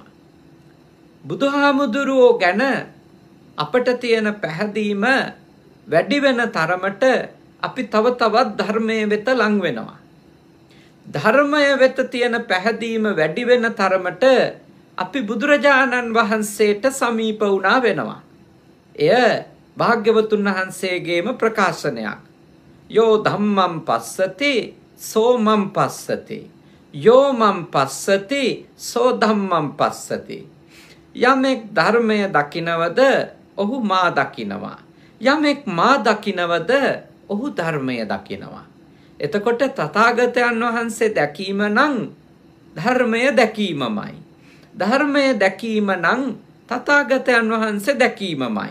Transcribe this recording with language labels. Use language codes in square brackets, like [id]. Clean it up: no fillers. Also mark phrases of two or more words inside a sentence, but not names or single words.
[si] බුදුහාමුදුරුවෝ ගැන අපට තියෙන පැහැදීම වැඩි වෙන තරමට අපි තව තවත් ධර්මයේ වෙත ලං වෙනවා. ධර්මය වෙත තියෙන පැහැදීම වැඩි වෙන තරමට අපි බුදුරජාණන් වහන්සේට සමීප වුණා වෙනවා. එය භාග්‍යවතුන් වහන්සේගේම ප්‍රකාශනයක්. [pi] යෝ ධම්මං පස්සති සෝ මං පස්සති. යෝ මං පස්සති සෝ ධම්මං පස්සති. [si] යමෙක් ධර්මය දකිනවද ඔහු මා දකිනවා. යමෙක් මා දකිනවද ඔහු ධර්මය දකිනවා. එතකොට තථාගතයන් වහන්සේ දැකීම නම් ධර්මය දැකීමමයි. ධර්මය දැකීම නම් තථාගතයන් වහන්සේ දැකීමමයි.